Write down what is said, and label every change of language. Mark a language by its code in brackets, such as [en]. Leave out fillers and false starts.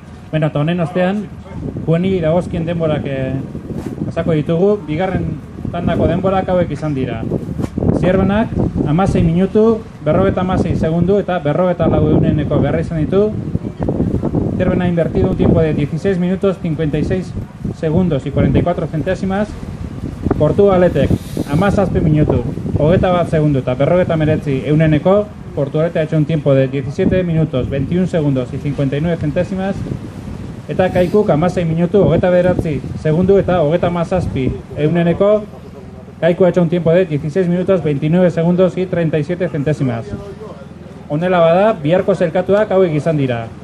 [eu] Bueno, eta honen ostean, jueni dagozkien denborak pasako ditugu, bigarren tandako denborak hauek izan dira. Zierbenak, 16 minutu, 56 segundu eta 44 beharra izan ditu. [es] Zierbena ha invertido un tiempo de 16 minutos, 56 segundos y 44 centésimas. [eu] Portugaletek, 17 minutu, 21 segundu eta 49 [es] Portugalete ha hecho un tiempo de 17 minutos, 21 segundos y 59 centésimas. [eu] Eta Kaikuk 16 minutu, 29 segundu eta 37 [es] Kaiku ha hecho un tiempo de 16 minutos, 29 segundos y 37 centésimas. [eu] Honela bada, biharko zelkatuak hauek izan dira.